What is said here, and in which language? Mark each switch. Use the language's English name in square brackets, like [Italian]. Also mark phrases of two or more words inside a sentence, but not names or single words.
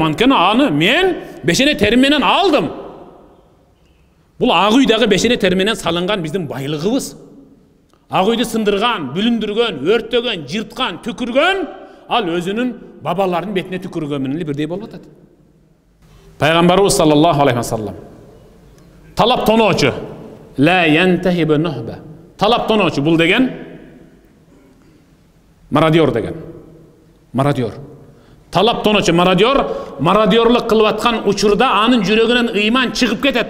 [Kyrgyz] Анткени аны мен бешене терим менен алдым. Бул ак үйдөгү бешене терим менен салынган биздин байлыгыбыз. Ак үйдү сындырган, бүлүндүргөн, өрттөгөн, жырткан, түкүргөн, ал өзүнүн бабаларынын бетине түкүргөн менен бирдей болуп атат. [Arabic] Пайгамбарыбыз صلى الله عليه وسلم [Kyrgyz] талап тоноочу, [Arabic] لا ينتهب نهبة. [Kyrgyz] Талап тоноочу бул деген мародер деген. Мародер. Талап тоноочу мародерлук кылып аткан учурда анын жүрөгүнөн ыйман чыгып кетет.